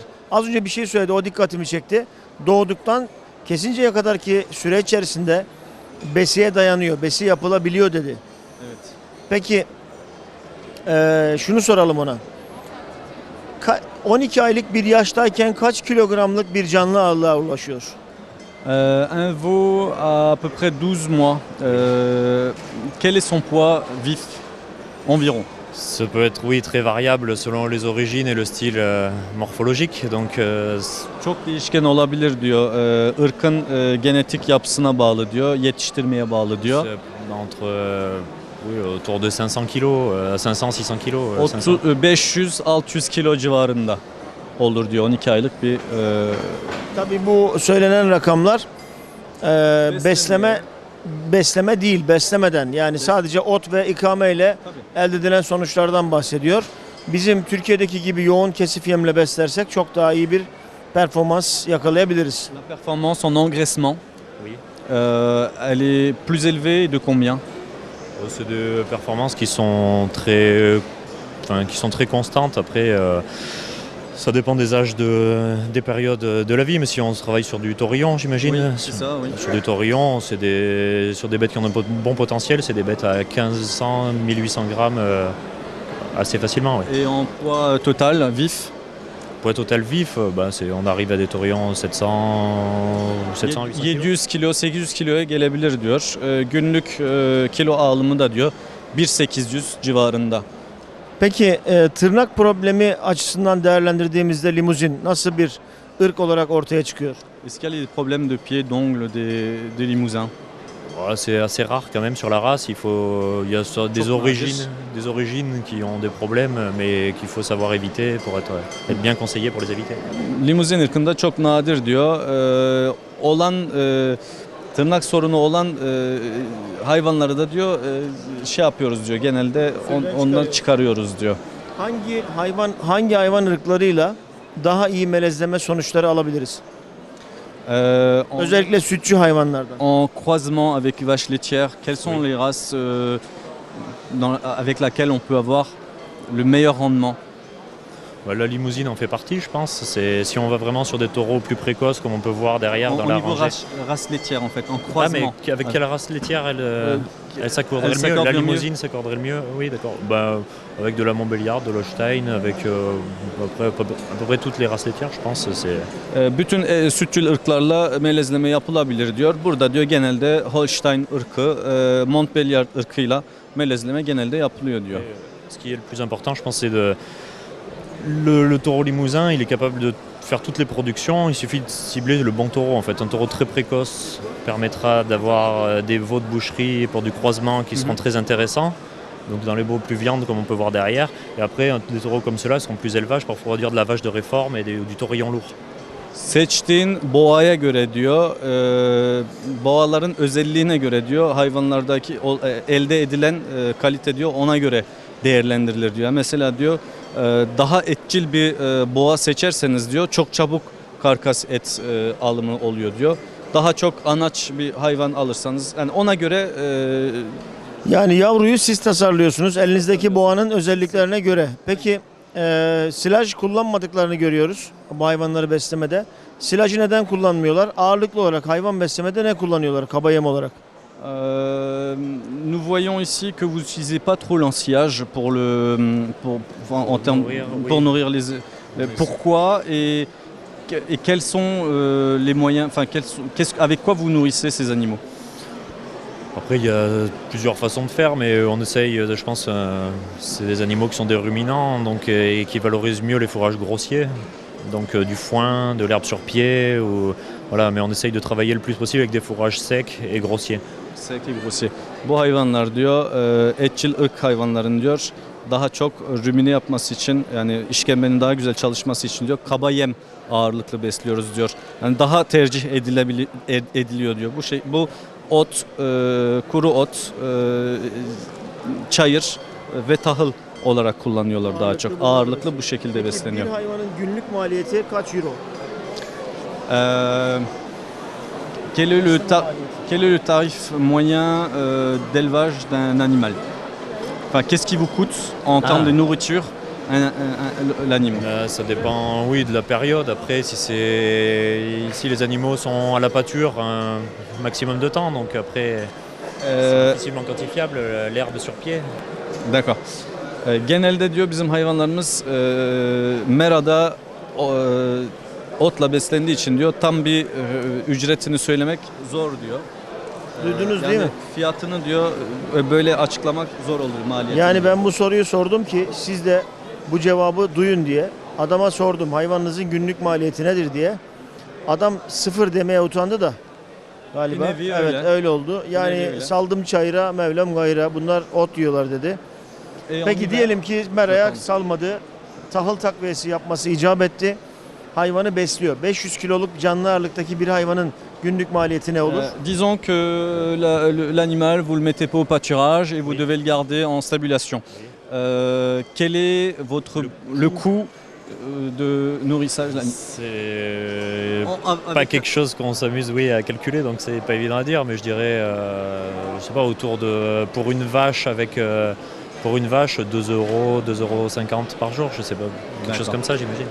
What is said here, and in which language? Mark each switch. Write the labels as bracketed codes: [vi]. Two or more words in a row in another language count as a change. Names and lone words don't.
[tr] Az önce bir şey söyledi, o dikkatimi çekti. Doğduktan kesinceye kadar ki süre içerisinde besiye dayanıyor, besi yapılabiliyor dedi. Evet. Peki şunu soralım ona. 12 aylık bir yaştayken kaç kilogramlık bir canlı ağırlığa ulaşıyor? [fr] Un veau à peu près 12 mois. Quel est son poids vif environ? Ça peut être, oui, très variable selon les origines et le style morphologique. Donc, [tr] Çok değişken olabilir diyor. Irkın genetik yapısına bağlı diyor, yetiştirmeye bağlı diyor. [fr] c'est entre autour de 500 kilos, 500-600 kilos. [tr] 500-600 kilo civarında olur diyor 12 aylık bir Tabii bu söylenen rakamlar besleme besleme değil, beslemeden yani sadece ot ve ikame ile elde edilen sonuçlardan bahsediyor. Bizim Türkiye'deki gibi yoğun kesif yemle beslersek çok daha iyi bir performans yakalayabiliriz. [fr] La performance en engraissement, Oui. elle est plus élevée et de combien? C'est des performances qui sont très constantes. Après, ça dépend des âges, des périodes de la vie. Mais si on travaille sur du taurillon, j'imagine. Oui, c'est ça, oui. Sur du taurillon, sur des bêtes qui ont un bon potentiel, c'est des bêtes à 1500, 1800 grammes assez facilement. Oui. Et en poids total, vif? Poids total vif, on arrive à des taurillons 700, 800 [tr] 700 kilo, 800 kiloya gelebilir diyor. Günlük kilo alımı da diyor 1.800 civarında. Peki tırnak problemi açısından değerlendirdiğimizde limuzin nasıl bir ırk olarak ortaya çıkıyor? [fr] Est-ce qu'il y a des problèmes de pied, d'ongles des limousins? Voilà, c'est assez rare quand même sur la race. Il y a des [tr] Çok [fr] des origines qui ont des problèmes, mais qu'il faut savoir éviter pour être bien conseillé pour les éviter. [tr] Limuzin ırkında çok nadir diyor. Tırnak sorunu olan hayvanları da diyor şey yapıyoruz diyor. Genelde onları çıkarıyoruz diyor. Hangi hayvan ırklarıyla daha iyi melezleme sonuçları alabiliriz? Özellikle sütçü hayvanlardan. [fr] En croisement avec vache laitière, quelles sont les races avec laquelle on peut avoir le meilleur rendement? La limousine en fait partie, je pense. Si on va vraiment sur des taureaux plus précoces, comme on peut voir derrière dans Au la niveau rangée. race laitière en fait, en Ah, mais croisement. avec quelle race laitière elle s'accorderait elle le mieux? La s'accorde le mieux. limousine s'accorderait le mieux? Oui, d'accord. Avec de la Montbéliarde, de l'Holstein, avec à peu près toutes les races laitières, je pense. [tr] Bütün sütçül ırklarla melezleme yapılabilir diyor. Burada diyor genelde Holstein ırkı, Montbéliard ırkıyla melezleme genelde yapılıyor diyor. [fr] Ce qui est le plus important, je pense, c'est le taureau limousin, il est capable de faire toutes les productions. Il suffit de cibler le bon taureau. En fait, un taureau très précoce permettra d'avoir des veaux de boucherie pour du croisement qui seront très intéressants. Donc dans les veaux plus viandes, comme on peut voir derrière. Et après, des taureaux comme ceux-là seront plus élevages pour produire de la vache de réforme et du taurillon lourd. [tr] Seçtiğin boğaya göre diyor, boğaların özelliğine göre diyor, hayvanlardaki elde edilen kalite diyor ona göre değerlendirilir diyor. Mesela diyor daha etçil bir boğa seçerseniz diyor çok çabuk karkas et alımı oluyor diyor. Daha çok anaç bir hayvan alırsanız yani ona göre Yani yavruyu siz tasarlıyorsunuz elinizdeki boğanın özelliklerine göre. Peki silaj kullanmadıklarını görüyoruz bu hayvanları beslemede. Silajı neden kullanmıyorlar? Ağırlıklı olarak hayvan beslemede ne kullanıyorlar kaba yem olarak? [fr] nous voyons ici que vous n'utilisez pas trop l'ensillage pour nourrir les. Pourquoi et quels sont les moyens, enfin avec quoi vous nourrissez ces animaux? Après, il y a plusieurs façons de faire, mais on essaye, je pense, c'est des animaux qui sont des ruminants, donc, et qui valorisent mieux les fourrages grossiers, donc du foin, de l'herbe sur pied, voilà, mais on essaye de travailler le plus possible avec des fourrages secs et grossiers. [tr] Sek ve grossier. Bu hayvanlar diyor etçil ırk hayvanların diyor daha çok rümine yapması için yani işkembenin daha güzel çalışması için diyor kaba yem ağırlıklı besliyoruz diyor. Yani daha tercih ediliyor diyor. Bu ot, kuru ot, çayır ve tahıl olarak kullanıyorlar daha çok. Ağırlıklı bu şekilde besleniyor. Bir hayvanın günlük maliyeti kaç euro? Quel est le tarif moyen d'élevage d'un animal? Enfin, qu'est-ce qui vous coûte en termes de nourriture l'animal? Ça dépend, oui, de la période. Après, si les animaux sont à la pâture, un maximum de temps. Donc après, c'est difficilement quantifiable, l'herbe sur pied. D'accord. Genelde diyor bizim hayvanlarımız merada otla beslendiği için diyor tam bir ücretini söylemek zor diyor. Duydunuz Yani değil mi? fiyatını diyor böyle açıklamak zor olur maliyetini. Yani ben bu soruyu sordum ki siz de bu cevabı duyun diye. Adama sordum hayvanınızın günlük maliyeti nedir diye. Adam sıfır demeye utandı da galiba. Bir nevi Evet öyle oldu. Yani nevi öyle. saldım çayıra Mevlam gayra bunlar ot yiyorlar dedi. [fr] En [tr] Peki [fr] hiver- [tr] diyelim ki meraya Bakalım. salmadı. Tahıl takviyesi yapması icap etti. hayvanı besliyor. 500 kiloluk canlı ağırlıktaki bir hayvanın günlük maliyeti ne olur? [fr] Disons que l'animal, vous le mettez pas au pâturage et vous devez le garder en stabulation. Quel est le coût de nourrissage de l'animal? C'est pas quelque chose qu'on s'amuse à calculer, donc c'est pas évident à dire, mais je dirais, je sais pas, autour de, pour une vache, 2 euros, 2,50 € par jour, je sais pas, quelque chose comme ça j'imagine.